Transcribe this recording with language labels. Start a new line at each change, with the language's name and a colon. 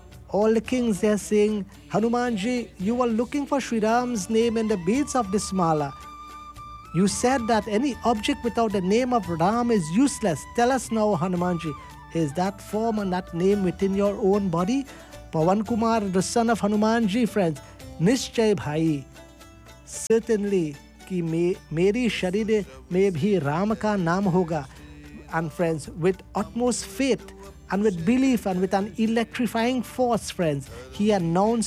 English: All the kings, they are saying, "Hanumanji, you are looking for Sri Ram's name in the beads of this mala. You said that any object without the name of Ram is useless. Tell us now, Hanumanji, is that form and that name within your own body?" Pawan Kumar, the son of Hanumanji, friends,
Hindi: "Nishchay bhai, certainly कि मेरी शरीर में भी राम का नाम होगा.
English: And friends, with utmost faith and with belief and with an electrifying force, friends, he announced